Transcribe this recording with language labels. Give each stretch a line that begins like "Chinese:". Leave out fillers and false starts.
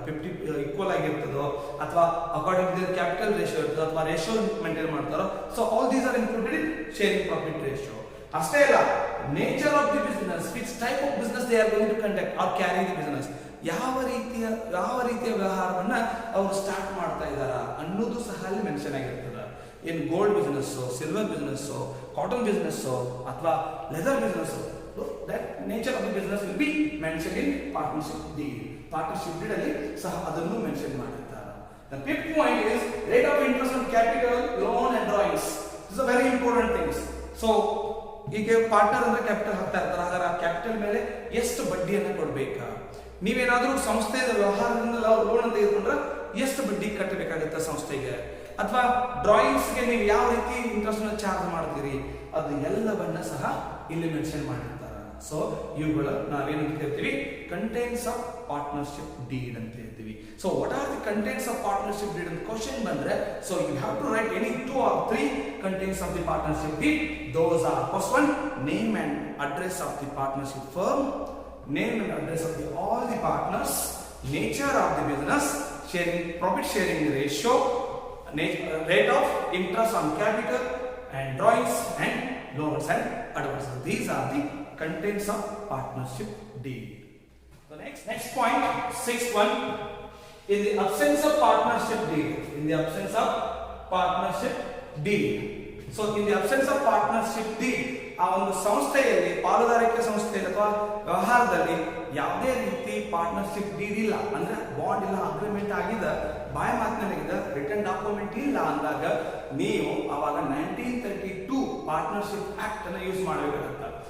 Kannada: 50 equal ಆಗಿರ್ತದೋ ಅಥವಾ
English: according to capital ratio
Kannada: ಇರ್ತದೆ ಅಥವಾ ರೇಷಿಯೋ ಮೇಂಟೈನ್ ಮಾಡ್ತಾರೋ.
English: So all these are included in sharing profit ratio.
Kannada: ಅಷ್ಟೇ ಅಲ್ಲ,
English: nature of the business, which type of business they are going to conduct or carry the business,
Kannada: ಯಾವ ರೀತಿಯ ವ್ಯವಹಾರವನ್ನ ಅವರು start ಮಾಡ್ತಾ ಇದ್ದಾರ ಅನ್ನೋದು ಸಹ ಅಲ್ಲಿ ಮೆನ್ಷನ್ ಆಗಿರ್ತದೆ.
English: ಏನು gold business, silver business, cotton business ಅಥವಾ leather business, that nature of the business will be mentioned in partnership deed.
Kannada: Partnership deed ಅಲ್ಲಿ ಸಹ ಅದನ್ನು ಮೆನ್ಷನ್ ಮಾಡಿರ್ತಾರೆ.
English: The fifth point is rate of interest on capital, loan and drawings. This is a very important things.
Kannada: So ಈಗ partner ಅಂದ್ರೆ capital ಹಾಕ್ತಾ ಇರ್ತಾರೆ, ಹಾಗಾದ್ರೆ ಆ ಕ್ಯಾಪಿಟಲ್ ಮೇಲೆ ಎಷ್ಟು ಬಡ್ಡಿಯನ್ನು ಕೊಡ್ಬೇಕಾ, ನೀವೇನಾದ್ರೂ ಸಂಸ್ಥೆಯ ವ್ಯವಹಾರದಿಂದ ಲೋನ್ ಅಂತ ತೆಗೆದುಕೊಂಡ್ರೆ ಎಷ್ಟು ಬಡ್ಡಿ ಕಟ್ಟಬೇಕಾಗುತ್ತೆ ಸಂಸ್ಥೆಗೆ, ಅಥವಾ ಡ್ರಾಯಿಂಗ್ಸ್ಗೆ ನೀವು ಯಾವ ರೀತಿ ಇಂಟ್ರೆಸ್ಟ್ ಚಾರ್ಜ್ ಮಾಡ್ತೀರಿ, ಅದು ಎಲ್ಲವನ್ನ ಸಹ ಇಲ್ಲಿ ಮೆನ್ಷನ್ ಮಾಡಿರ್ತಾರೆ. ಸೊ ಇವುಗಳು ನಾವೇನು ಹೇಳ್ತೀವಿ
English: contents of partnership deed
Kannada: ಅಂತ ಹೇಳ್ತೀವಿ.
English: so what are the contents of partnership deed
Kannada: ಅಂತ ಕ್ವಶನ್ ಬಂದ್ರೆ,
English: So you have to write any 2 or 3 contents of the partnership deed. Those are first one name and address of the partnership firm, name and address of all the partners, nature of the business, sharing profit sharing ratio, rate of interest on capital, and drawings and loans and advances. These are the contents of partnership deed. The next point, sixth one, in the absence of partnership deed. In the absence of partnership deed. So in the absence of partnership deed,
Kannada: ಆ ಒಂದು ಸಂಸ್ಥೆಯಲ್ಲಿ ಪಾಲುದಾರಿಕೆ ಸಂಸ್ಥೆಯಲ್ಲಿ ಅಥವಾ ವ್ಯವಹಾರದಲ್ಲಿ ಯಾವುದೇ ರೀತಿ partnership deed ಇಲ್ಲ ಅಂದ್ರೆ ಬಾಂಡ್ ಇಲ್ಲ, ಅಗ್ರಿಮೆಂಟ್ ಆಗಿದೆ, ಬಾಯ್ ಮಾತನಾಡಿದ ರಿಟರ್ನ್ ಡಾಕ್ಯುಮೆಂಟ್ ಇಲ್ಲ ಅಂದಾಗ ನೀವು ಅವಾಗ 1932 ಪಾರ್ಟ್ನರ್ಶಿಪ್ ಆಕ್ಟ್ ಅನ್ನು ಯೂಸ್ ಮಾಡಬೇಕಾಗುತ್ತೆ.